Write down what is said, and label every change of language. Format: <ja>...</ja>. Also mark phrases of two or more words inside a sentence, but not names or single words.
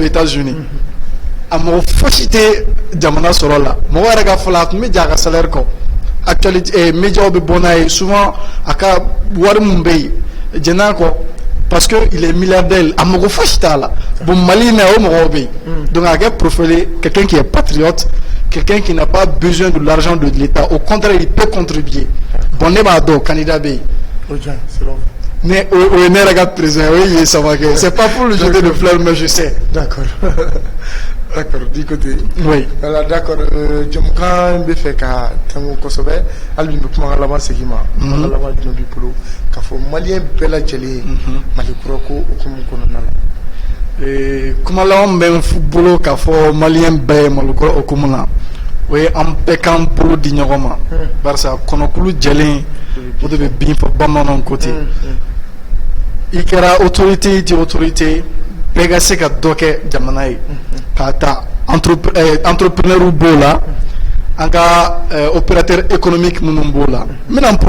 <bm>États-Unis a mɔgɔ fosi tɛ jamana sɔrɔ la mɔgɔ yɛrɛ ka fɔlɔ a tun bɛ ja a ka salaire kɔ actualité médiaw bɛ bɔ n'a ye souvent a ka wari min bɛ yen jɛn'a kɔ</bm> <fr>parce que il est milliardaire</fr> <bm>a mɔgɔ fosi t'a la bon Mali na o mɔgɔw bɛ yen donc a kɛ profiler</bm> <fr>quelqu'un qui est patriote quelqu'un qui n'a pas besoin de l'argent de l'État au contraire il peut contribuer</fr> <bm>bon ne b'a dɔn candidat bɛ yen mais o ye ne yɛrɛ ka président o ye Ye Samake</bm> <fr>c'est pas pour le jeter de fleurs mais je sais d'accord du côté oui voilà d'accord</fr> <bm>jamukan bɛ fɛ ka tɛmɛ kosɛbɛ hali bi bɛ kuma ka laban segin ma kuma ka laban jumɛn b'i bolo k'a fɔ maliyɛn bɛɛ lajɛlen Mali kura ko hukumu kɔnɔna la kuma laban bɛ n bolo k'a fɔ maliyɛn bɛɛ ye Mali kura hukumu na o ye an bɛɛ k'an bolo di ɲɔgɔn ma barisa kɔnɔkulu jɛlen o de bɛ bin fɔ bamananw ko ten i kɛra autorité i tɛ autorité bɛɛ ka se ka dɔ kɛ jamana ye k'a ta entrepreneur b'o la an ka</bm> <fr>opérateur économique</fr> <bm>minnu b'o la n bɛna n</bm>